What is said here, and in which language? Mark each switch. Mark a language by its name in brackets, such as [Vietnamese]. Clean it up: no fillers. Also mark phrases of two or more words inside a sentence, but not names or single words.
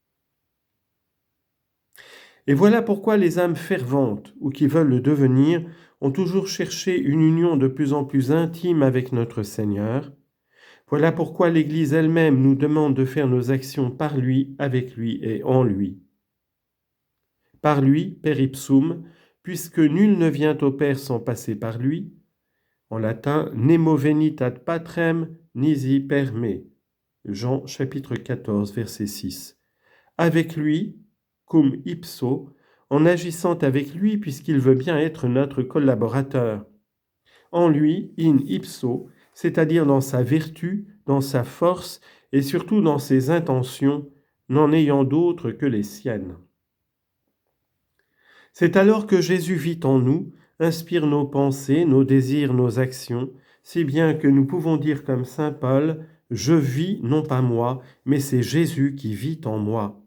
[French] Et voilà pourquoi les âmes ferventes, ou qui veulent le devenir, ont toujours cherché une union de plus en plus intime avec notre Seigneur. Voilà pourquoi l'Église elle-même nous demande de faire nos actions par lui, avec lui et en lui. Par lui, [Latin] per ipsum, [French] puisque nul ne vient au Père sans passer par lui, en latin, [Latin] nemo venit ad patrem nisi per me. [French] Jean chapitre 14, verset 6. Avec lui, [Latin] cum ipso, [French] en agissant avec lui puisqu'il veut bien être notre collaborateur. En lui, [Latin] in ipso, [French] c'est-à-dire dans sa vertu, dans sa force et surtout dans ses intentions, n'en ayant d'autres que les siennes. C'est alors que Jésus vit en nous, inspire nos pensées, nos désirs, nos actions, si bien que nous pouvons dire comme saint Paul, « Je vis non pas moi, mais c'est Jésus qui vit en moi ».